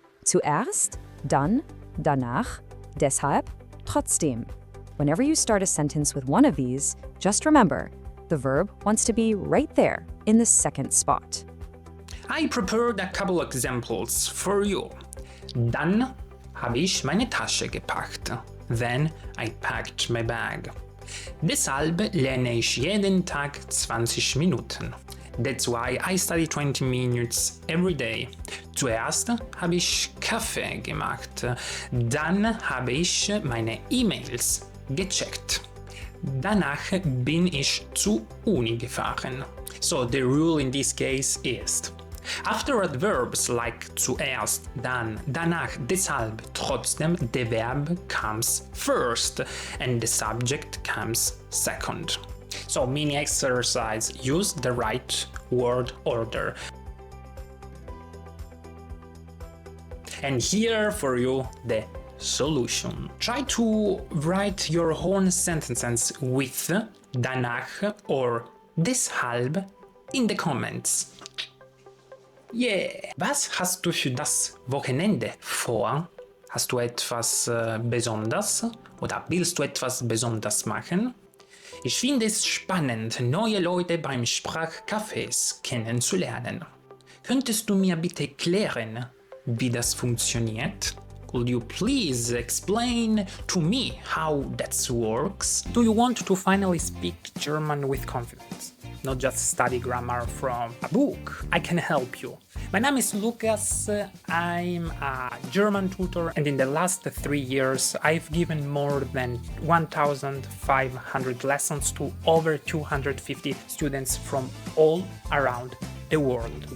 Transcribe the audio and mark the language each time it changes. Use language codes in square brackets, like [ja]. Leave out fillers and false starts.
[de] Zuerst, dann, danach, deshalb, trotzdem. [en] Whenever you start a sentence with one of these, just remember, the verb wants to be right there in the second spot. I prepared a couple examples for you. [de] Dann habe ich meine Tasche gepackt. [en] Then I packed my bag. [de] Deshalb lerne ich jeden Tag 20 Minuten. [en] That's why I study 20 minutes every day. [de] Zuerst habe ich Kaffee gemacht. Dann habe ich meine E-Mails gecheckt. Danach bin ich zur Uni gefahren. [en] So the rule in this case is: After adverbs like zuerst, dann, danach, deshalb, trotzdem, the verb comes first and the subject comes second. So, mini exercise, use the right word order. And here for you the solution. Try to write your own sentences with danach or deshalb in the comments. Yeah! [de] Was hast du für das Wochenende vor? Hast du etwas Besonderes? Oder willst du etwas Besonderes machen? Ich finde es spannend, neue Leute beim Sprachcafés kennenzulernen. Könntest du mir bitte erklären, wie das funktioniert? [en] Could you please explain to me how that works? Do you want to finally speak German with confidence? Not just study grammar from a book. I can help you. My name is Lukas, I'm a German tutor, and in the last 3 years I've given more than 1,500 lessons to over 250 students from all around the world.